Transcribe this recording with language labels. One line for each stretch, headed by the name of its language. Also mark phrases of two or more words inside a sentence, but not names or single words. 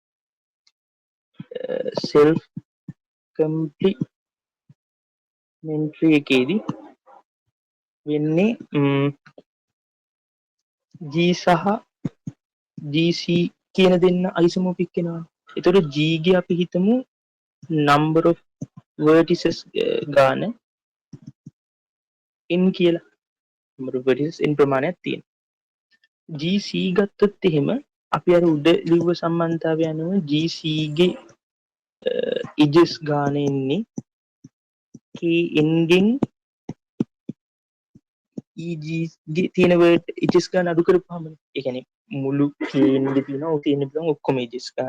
English: self complementary
Sinhala: එකේදී වෙන්නේ G සහ GC කියන දෙන්න අයිසෝමෝර්ෆික් වෙනවා. එතකොට G ගේ අපි හිතමු
English: number of vertices
Sinhala: ගාන n කියලා.
English: number of vertices
Sinhala: n ප්‍රමාණයක් තියෙනවා. GC ගත්තොත් එහෙම අපි අර උඩ ලිව්ව සම්බන්ධතාවය අනුව GC ගේ edges ගාන එන්නේ kn ගෙන් EG ගේ තියෙන edges ගාන අඩු කරපුවාම ඒ කියන්නේ මුළු kn ගේ තියෙනවා ඔක තියෙන පුළුවන් ඔක්කොම edges ගාන.